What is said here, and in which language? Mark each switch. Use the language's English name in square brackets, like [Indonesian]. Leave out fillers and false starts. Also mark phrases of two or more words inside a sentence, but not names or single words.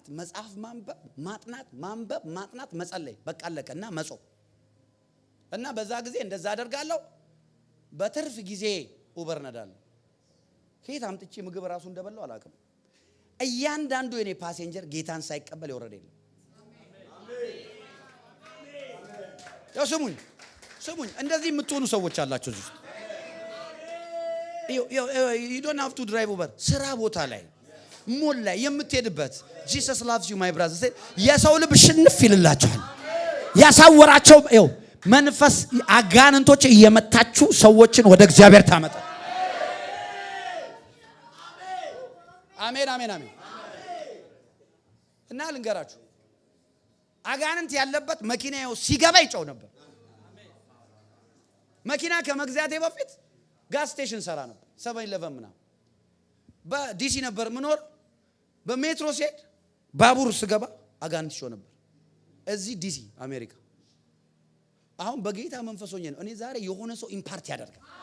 [Amharic] መጽሐፍ ማንበብ ማጥናት መጸለይ በቃ አለቀና መጾም እና በዛ ጊዜ እንደዛ አደርጋለሁ። በትርፍ ጊዜ ኡበር ነዳለሁ። ከየት አምጥቼ ምግብ ራሱ እንደበላው አላውቅም። እያንዳንዱ የኔ ፓሴንጀር ጌታን ሳይቀበል ይወረደ የለም። ያው ስሙኝ እንደዚህ የምትሆኑ ሰዎች አላችሁ እዚህ። [English] you don't have to drive Uber። [Amharic] ስራ ቦታ ላይ ሞል ላይ የምትሄድበት [English] Jesus loves you my brother [Amharic] የሰው ልብ ሽንፍ ይልላችኋል። ያሳወራቸው መንፈስ አጋንንቶች እየመታችሁ ሰዎችን ወደ እግዚአብሔር ታመጣ። አሜን አሜን አሜን። እና ልንገራችሁ አጋንንት ያለበት መኪናው ሲገባ ይጮህ ነበር። መኪና ከመግዛቴ በፊት [English] gas station [Amharic] ሰራ ነበር 7-11 ምናምን በዲሲ ነበር ምኖር። በሜትሮ ሲሄድ ባቡር ስገባ አጋንንት ይጮህ ነበር። እዚህ ዲሲ አሜሪካ። አሁን በጌታ መንፈስ ሆኜ ነው እኔ ዛሬ የሆነ ሰው ኢምፓርት ያደርጋል።